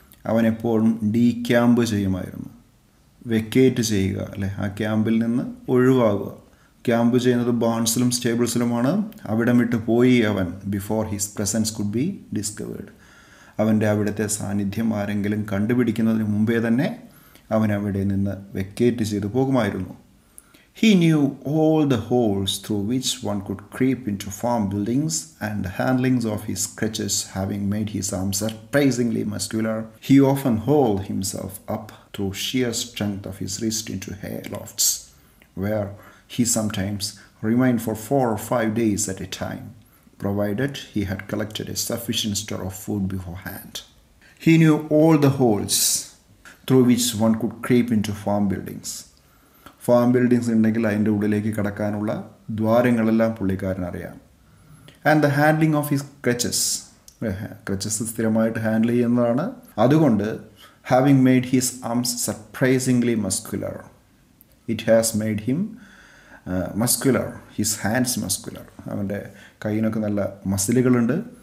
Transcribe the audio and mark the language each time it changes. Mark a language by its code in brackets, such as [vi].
[ml] അവനെപ്പോഴും ഡീക്യാമ്പ് ചെയ്യുമായിരുന്നു, വെക്കേറ്റ് ചെയ്യുക, അല്ലേ, ആ ക്യാമ്പിൽ നിന്ന് ഒഴിവാകുക. ക്യാമ്പ് ചെയ്യുന്നത് ബാൺസിലും സ്റ്റേബിൾസിലുമാണ്. അവിടം വിട്ട് പോയി അവൻ, [en] Before his presence could be discovered. [ml] അവൻ്റെ അവിടുത്തെ സാന്നിധ്യം ആരെങ്കിലും കണ്ടുപിടിക്കുന്നതിന് മുമ്പേ തന്നെ അവൻ അവിടെ നിന്ന് വെക്കേറ്റ് ചെയ്തു പോകുമായിരുന്നു. [en] He knew all the holes through which one could creep into farm buildings, and the handlings of his crutches having made his arms surprisingly muscular, he often hauled himself up through sheer strength of his wrist into hay lofts, where he sometimes remained for 4 or 5 days at a time, provided he had collected a sufficient store of food beforehand. He knew all the holes through which one could creep into farm buildings. [ml] Farm buildings ഉണ്ടെങ്കിൽ അതിൻ്റെ ഉള്ളിലേക്ക് കടക്കാനുള്ള ദ്വാരങ്ങളെല്ലാം പുള്ളിക്കാരനറിയാം. [en] and the handling of his crutches, [ml] crutches സ്ഥിരമായിട്ട് handle ചെയ്യുന്നതാണ്. അതുകൊണ്ട് [en] having made his arms surprisingly muscular, it has made him muscular, his hands muscular, [ml] അവൻ്റെ കയ്യിനൊക്കെ നല്ല മസിലുകളുണ്ട്.